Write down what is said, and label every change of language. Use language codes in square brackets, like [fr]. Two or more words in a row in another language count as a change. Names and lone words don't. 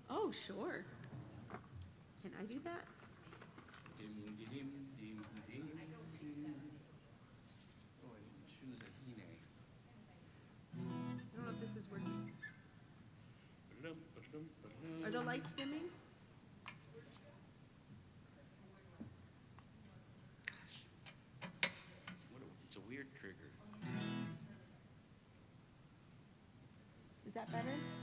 [en] Oh, sure. Can I do that? Dim, dim, dim, dim, dim. Oh, I didn't choose a hine. I don't know if this is working. Ba-dum, ba-dum, ba-dum. Are the lights dimming? It's a weird trigger. Is that better?